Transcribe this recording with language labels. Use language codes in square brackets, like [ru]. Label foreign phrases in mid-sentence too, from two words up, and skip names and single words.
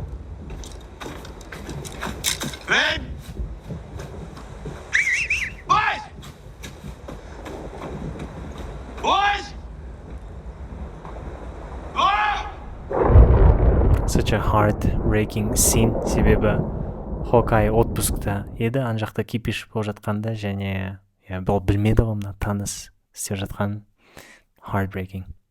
[en] Babe? Boys! Boys! Such a heart-breaking scene. [kk] Себебі Hawkeye отпускта еді, ана жақта кипиш болып жатқанда, және бұл білмеді ғой мына таныс істеп жатқан. [en] Heartbreaking.